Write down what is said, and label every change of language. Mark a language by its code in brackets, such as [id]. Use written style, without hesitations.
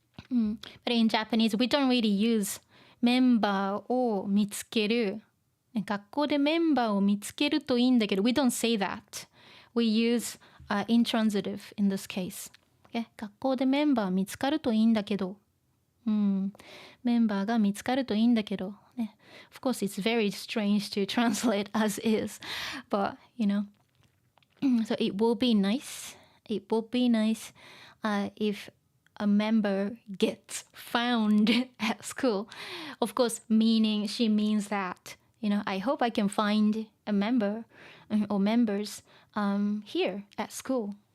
[en] But in Japanese, we don't really use [ja] メンバーを見つける。学校でメンバーを見つけるといいんだけど、 [en] we don't say that. We use intransitive in this case. Okay? [ja] 学校でメンバー見つかるといいんだけど。メンバーが見つかるといいんだけど。 [en] ね、of course, it's very strange to translate as is. But, so it will be nice. It will be nice if a member gets found at school. Of course, meaning she means that, I hope I can find a member or members here at school.